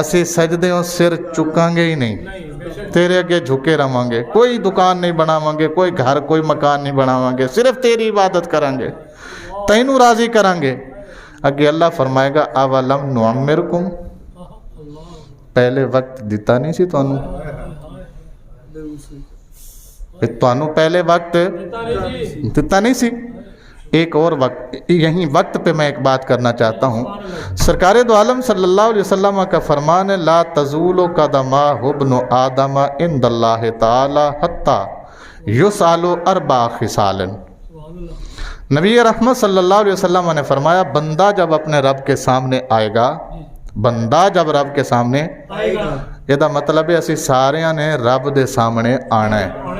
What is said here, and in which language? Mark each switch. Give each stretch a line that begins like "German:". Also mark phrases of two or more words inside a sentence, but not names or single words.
Punjabi: اسی سجدے سر چکاں گے ہی نہیں, نہیں بے شک. تیرے اگے جھکے رہاں گے, کوئی دکان نہیں بناواں گے, کوئی گھر کوئی مکان نہیں بناواں گے, صرف تیری عبادت کریں گے, تینوں راضی کریں گے. اگے اللہ فرمائے گا
Arabic: اولم نعمرکم,
Punjabi: اللہ. پہلے وقت دیتا نہیں سی تانوں, تانوں پہلے وقت دیتا نہیں جی. دیتا نہیں سی.
Urdu: ایک اور وقت, یہیں وقت پہ میں ایک بات کرنا چاہتا ہوں. سرکار دو عالم
Arabic: صلی اللہ علیہ وسلم
Urdu: کا فرمان ہے
Arabic: لا تزول قدم ابن آدم عند اللہ تعالی حتی یسأل اربع خصال. سبحان اللہ.
Urdu: نبی رحمت
Arabic: صلی اللہ علیہ وسلم
Urdu: نے فرمایا بندہ جب اپنے رب کے سامنے آئے گا, بندہ جب رب کے سامنے آئے گا.
Punjabi: یہ مطلب ہے اسی سارے نے رب دے سامنے آنا ہے.